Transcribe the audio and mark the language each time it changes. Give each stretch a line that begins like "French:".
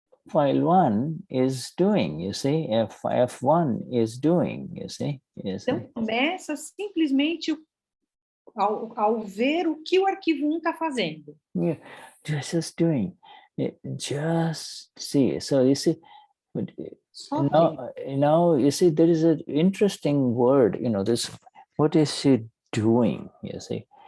English: file 1 is doing, you see, F1 is doing, you see.
Portuguese: Então, começa simplesmente ao ver o que o arquivo 1 está fazendo.
English: Yeah, just doing. Just see. So you see, now you see, there is an interesting word, this, what is she doing, you see?